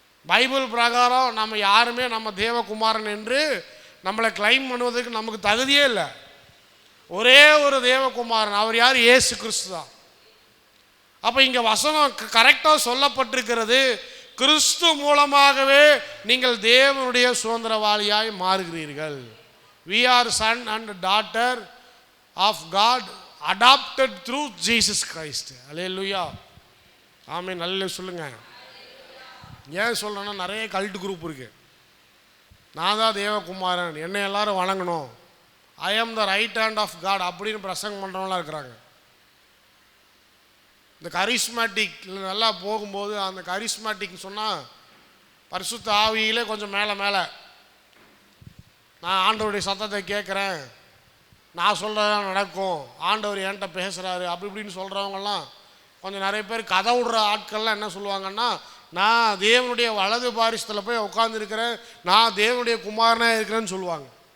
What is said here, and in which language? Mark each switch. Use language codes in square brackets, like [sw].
[ta] Bible பிரகாரம் நம்ம யாருமே நம்ம தேவகுமாரன் என்று நம்மளை கிளைம் பண்ணுவதற்கு நமக்கு தகுதியே இல்லை. ஒரே ஒரு தேவகுமாரன், அவர் யார்? இயேசு கிறிஸ்து தான். அப்போ இங்கே வசனம் கரெக்டாக சொல்லப்பட்டிருக்கிறது, கிறிஸ்து மூலமாகவே நீங்கள் தேவனுடைய சுதந்திரவாளியாய் மாறுகிறீர்கள். [en] We are son and daughter of God, adopted through Jesus Christ. [ta] Hallelujah. ஆமென். நல்ல சொல்லுங்க. ஏன் சொல்கிறேன்னா நிறைய கல்ட் குரூப் இருக்குது. நான் தான் தேவகுமாரன், என்னை எல்லாரும் வணங்கணும், [en] I am the right hand of God [ta] அப்படின்னு பிரசங்கம் பண்ணுறவங்களாம் இருக்கிறாங்க. இந்த கரிஸ்மேட்டிக் நல்லா போகும்போது அந்த கரிஸ்மேட்டிக் சொன்னால் பரிசுத்த ஆவியிலே கொஞ்சம் மேலே மேலே நான் ஆண்டவருடைய சத்தத்தை கேட்குறேன், நான் சொல்கிறதெல்லாம் நடக்கும், ஆண்டவர் என்கிட்ட பேசுகிறாரு அப்படி இப்படின்னு சொல்கிறவங்கலாம் கொஞ்சம் நிறைய பேர் கதை விடுற ஆட்கள்லாம் என்ன சொல்லுவாங்கன்னா, நான் தேவனுடைய வலது பாரிசத்தில் போய் உட்காந்துருக்கிறேன், நான் தேவனுடைய குமாரனாக இருக்கிறேன்னு சொல்லுவாங்க.